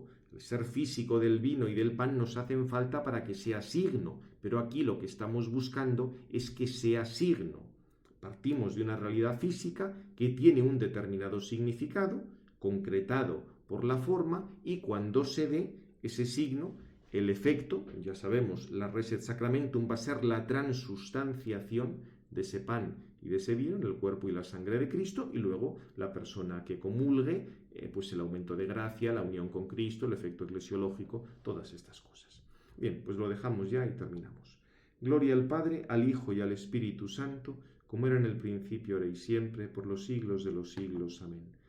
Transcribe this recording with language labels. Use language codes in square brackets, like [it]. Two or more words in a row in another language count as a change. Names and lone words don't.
[es] El ser físico del vino y del pan nos hacen falta para que sea signo, pero aquí lo que estamos buscando es que sea signo. Partimos de una realidad física que tiene un determinado significado, concretado por la forma, y cuando se dé ese signo, el efecto, ya sabemos, la [la] res et sacramentum [es] va a ser la transustanciación de ese pan y de ese vino en el cuerpo y la sangre de Cristo, y luego la persona que comulgue pues el aumento de gracia, la unión con Cristo, el efecto eclesiológico, todas estas cosas. Bien, pues lo dejamos ya y terminamos. Gloria al Padre, al Hijo y al Espíritu Santo, como era en el principio, ahora y siempre, por los siglos de los siglos.